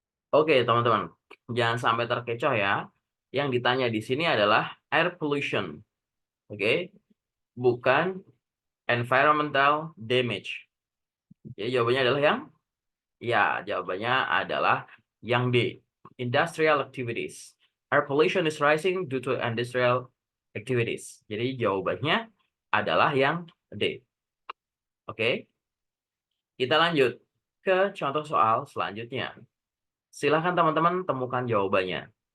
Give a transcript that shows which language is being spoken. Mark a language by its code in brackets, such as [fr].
[id] Oke, teman-teman. Jangan sampai terkecoh ya. Yang ditanya di sini adalah air pollution. Oke, bukan environmental damage. Jadi jawabannya adalah yang Ya, jawabannya adalah yang D. [en] Industrial activities. Air pollution is rising due to industrial activities. [id] Jadi jawabannya adalah yang D. Oke, kita lanjut ke contoh soal selanjutnya. Silakan teman-teman temukan jawabannya.